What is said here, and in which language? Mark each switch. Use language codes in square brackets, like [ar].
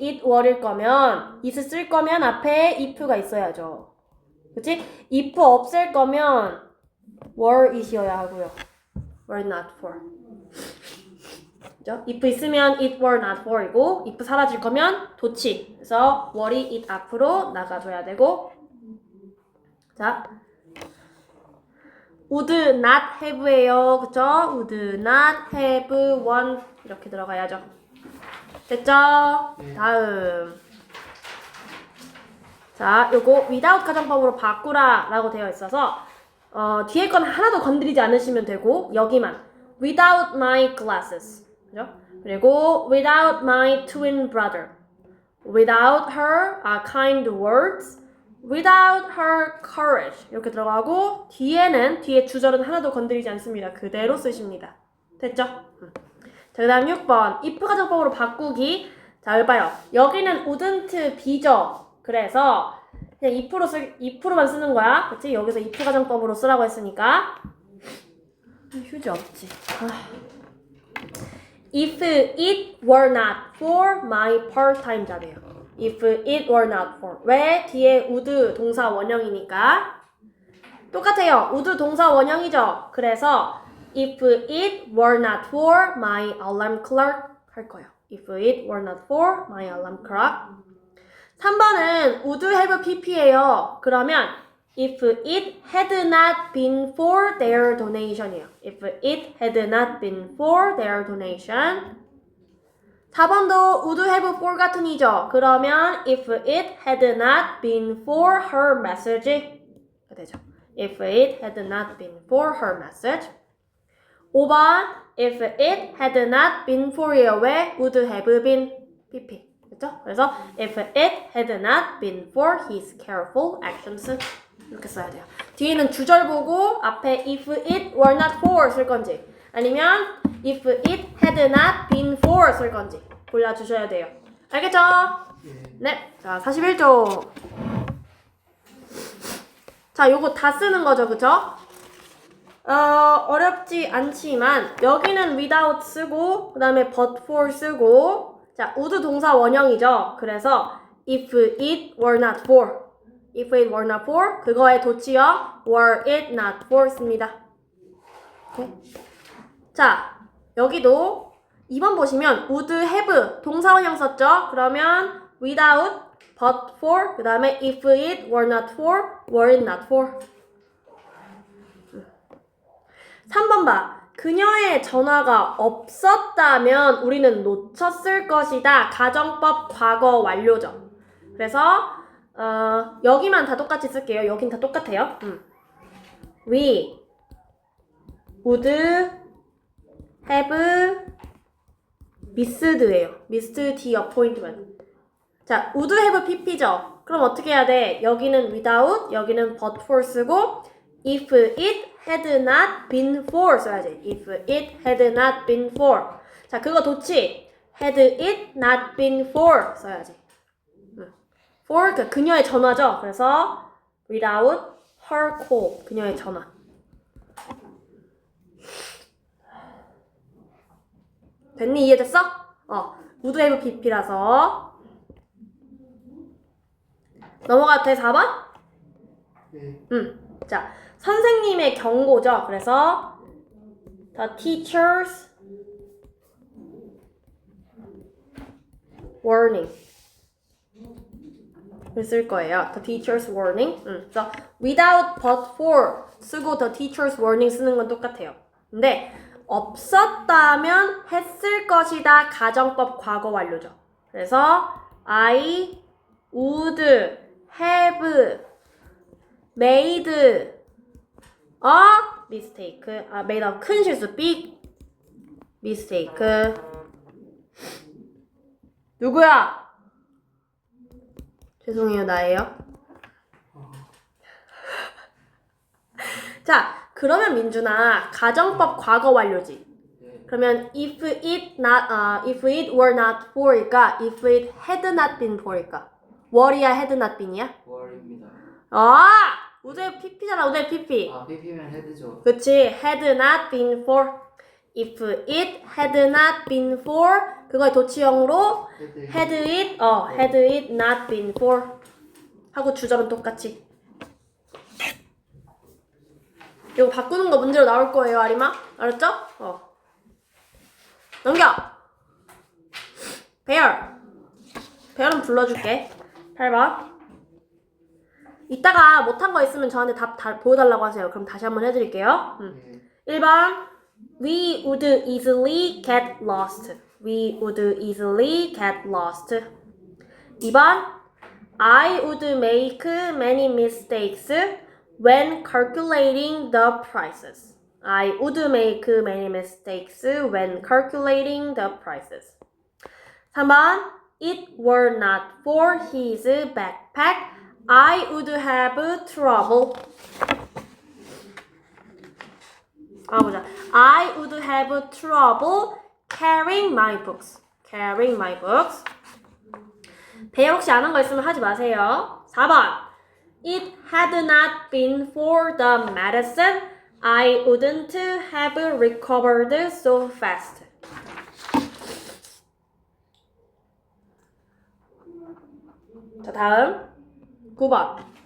[ko] it were일 거면, it 쓸 거면 앞에 if가 있어야죠. 그치? if 없을 거면 were it이어야 하고요. [en] were not for. [ko] 그죠? if 있으면 it were not for이고, if 사라질 거면 도치. 그래서 were이 it 앞으로 나가줘야 되고. [en] 자, would not have예요. [ko] 그쵸? [en] would not have one. [ko] 이렇게 들어가야죠. 됐죠? 다음. 자, 요거 without 가정법으로 바꾸라 라고 되어 있어서 뒤에 건 하나도 건드리지 않으시면 되고 여기만 [en] without my glasses. [ko] 그죠? 그리고 [en] without my twin brother. without her kind words. without her courage. [ko] 이렇게 들어가고 뒤에 주절은 하나도 건드리지 않습니다. 그대로 쓰십니다. 됐죠? 자, 그 다음 6번. if 가정법으로 바꾸기. 자, 여기 봐요. 여기는 wouldn't be죠. 그래서 그냥 if로만 쓰는 거야. 그치? 여기서 if 가정법으로 쓰라고 했으니까. 휴지 없지. [en] if it were not for my part-time job [ko] 이에요. [en] if it were not for. 왜? [ko] 뒤에 would 동사 원형이니까. 똑같아요. would 동사 원형이죠. [en] 그래서 if it were not for my alarm clock [ko] 할 거예요. [en] if it were not for my alarm clock. 3번은 would have pp예요. [ko] 그러면 [en] if it had not been for their donation이에요. if it had not been for their donation. 4번도 would have forgotten이죠. [ko] 그러면 [en] if it had not been for her message [ko] 되죠. [en] if it had not been for her message. 5번 if it had not been for이에요. [ko] 왜? [en] would have been pp. [ko] 그렇죠? [en] 그래서 if it had not been for his careful actions [ko] 이렇게 써야 돼요. 뒤에는 주절 보고 앞에 [en] if it were not for [ko] 쓸 건지 아니면 [en] if it had not been for [ko] 쓸 건지 골라주셔야 돼요. 알겠죠? 네. 자, 41조. 자, 요거 다 쓰는 거죠. 그쵸? 어렵지 않지만 여기는 without 쓰고 그 다음에 but for 쓰고 자, would 동사 원형이죠. 그래서 if it were not for if it were not for 그거의 도치형 were it not for 씁니다. 오케이? 자, 여기도 2번 보시면 [en] would have [ko] 동사원형 썼죠? [en] 그러면 without, but for, 그 다음에 if it were not for, were it not for. [ko] 3번 봐. 그녀의 전화가 없었다면 우리는 놓쳤을 것이다. 가정법 과거 완료죠. 그래서 여기만 다 똑같이 쓸게요. 여긴 다 똑같아요. [en] We would have missed예요. missed the appointment. 자, would have pp죠. [ko] 그럼 어떻게 해야 돼? 여기는 [en] without, [ko] 여기는 [en] but for [ko] 쓰고 [en] if it had not been for [ko] 써야지. [en] If it had not been for. [ko] 자, 그거 좋지? [en] had it not been for [ko] 써야지. for 그녀의 전화죠. [en] 그래서 without her call. [ko] 그녀의 전화. 됐니? 이해됐어? would have pp라서 넘어가도 돼? 4번? 네. 자, 선생님의 경고죠. 그래서 [en] the teacher's warning [ko] 을 쓸 거예요. [en] the teacher's warning. [ko] 그래서 without but for 쓰고 the teacher's warning 쓰는 건 똑같아요. 근데 없었다면 했을 것이다. 가정법 과거 완료죠. 그래서 [en] I would have made a mistake. made a [ko] 큰 실수. [en] big mistake. [ko] 누구야? 죄송해요, 나예요. 자, 그러면 민준아, 가정법 과거 완료지. 그러면 if it were not for일까? if it had not been for일까? were이야, had not been이야? 월입니다. 우대 pp잖아, 우대 pp. pp면 헤드죠. 그치, [en] had not been for. if it had not been for, [ko] 그거의 도치형으로 [en] had it not been for [ko] 하고 주절은 똑같이. 이거 바꾸는 거 문제로 나올 거예요, 아리마. 알았죠? 넘겨. 배열은 불러줄게. 8번. 이따가 못한 거 있으면 저한테 답 보여달라고 하세요. 그럼 다시 한번 해드릴게요. 1번. [en] We would easily get lost. We would easily get lost. [ko] 2번. [en] I would make many mistakes when calculating the prices. I would make many mistakes when calculating the prices. [ko] 3번. [en] It were not for his backpack, I would have trouble. [ko] 보자. [en] I would have trouble carrying my books. Carrying my books. [ko] 배열 혹시 안 한 거 있으면 하지 마세요. 4번. [en] It had not been for the medicine, I wouldn't have recovered so fast. [ko] 자, 다음 9번.